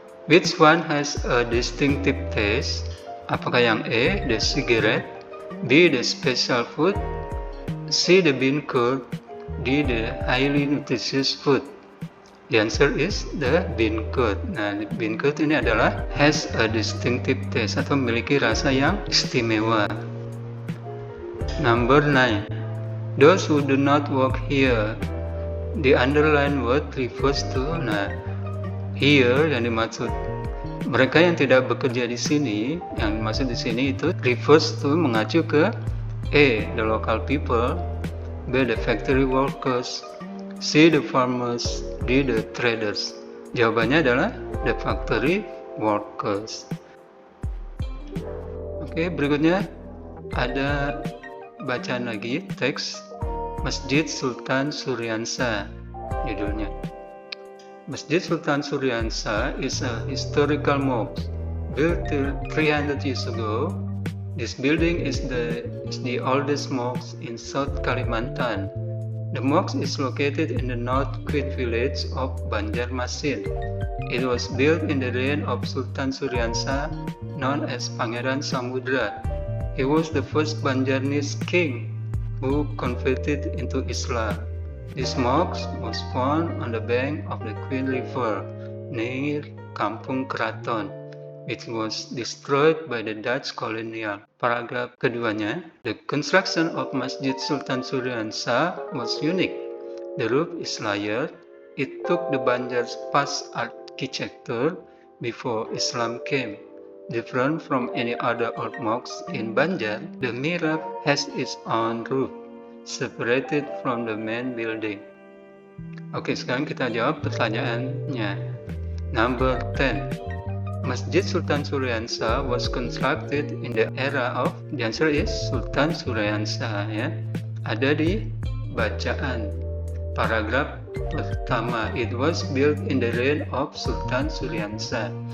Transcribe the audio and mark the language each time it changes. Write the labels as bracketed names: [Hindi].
[English] Which one has a distinctive taste? [Indonesian] Apakah yang [English] A, the cigarette, B, the special food, C, the bean curd, D, the highly nutritious food? The answer is the bean curd. [Indonesian] Nah, bean curd ini adalah [English] has a distinctive taste [Indonesian] atau memiliki rasa yang istimewa. [English] Number 9. Those who do not work here. The underlined word refers to, [Indonesian] nah, here yang dimaksud mereka yang tidak bekerja di sini, yang dimaksud di sini itu refers to mengacu ke [English] A, the local people, B, the factory workers, C, the farmers, D, the traders. [Indonesian] Jawabannya adalah [English] the factory workers. [Indonesian] Oke, berikutnya ada bacaan lagi teks Masjid Sultan Suryansa judulnya. [English] Masjid Sultan Suryansa is a historical mosque built 300 years ago. This building is the oldest mosque in South Kalimantan. The mosque is located in the North Queen village of Banjarmasin. It was built in the reign of Sultan Suryansa, known as Pangeran Samudra. He was the first Banjarnese king who converted into Islam. This mosque was found on the bank of the Queen River near Kampung Kraton, which was destroyed by the Dutch colonial. [Indonesian] Paragraf keduanya, [English] the construction of Masjid Sultan Suryansa was unique. The roof is layered. It took the Banjar's past architecture before Islam came. Different from any other old mosque in Banjar, the mihrab has its own roof, separated from the main building. [Indonesian] Oke, sekarang kita jawab pertanyaannya. [English] Number 10. Masjid Sultan Suryansa was constructed in the era of, the answer is Sultan Suryansa, ya. [Indonesian] Ada di bacaan paragraf pertama. [English] It was built in the reign of Sultan Suryansa.